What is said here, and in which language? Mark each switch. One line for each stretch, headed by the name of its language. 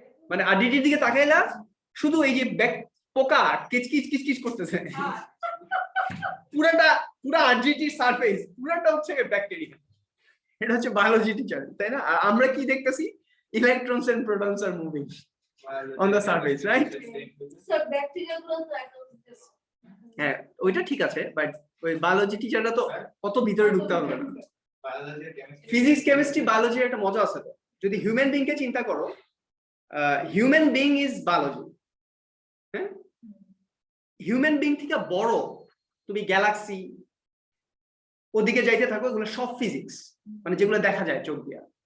Bangla: মানে আরডিটির দিকে তাকাইলা শুধু এই যে পোকা কিচকিচ কিচকিচ করতেছে, পুরা আরজিটির সারফেস পুরোটা হচ্ছে ব্যাকটেরিয়া। এটা হচ্ছে বায়োলজি টিচার, তাই না? আর আমরা কি দেখতেছি?
English: Electrons and protons are moving on the surface, right? So bacteria grows like this.
Bangla: হ্যাঁ, ওইটা ঠিক আছে, বাট ওই বায়োলজি টিচাররা তো কত ভিতরে ঢুকতে হবে না। ফিজিক্স কেমিস্ট্রি বায়োলজির একটা মজা আছে তো। যদি হিউম্যান বিং কে চিন্তা করো,
English: Human being is biology.
Bangla: হ্যাঁ, হিউম্যান বিং থেকে বড় তুমি গ্যালাক্সি ওদিকে যাইতে থাকো, এগুলো সব ফিজিক্স, মানে যেগুলো দেখা যায় চোখ দিয়ে।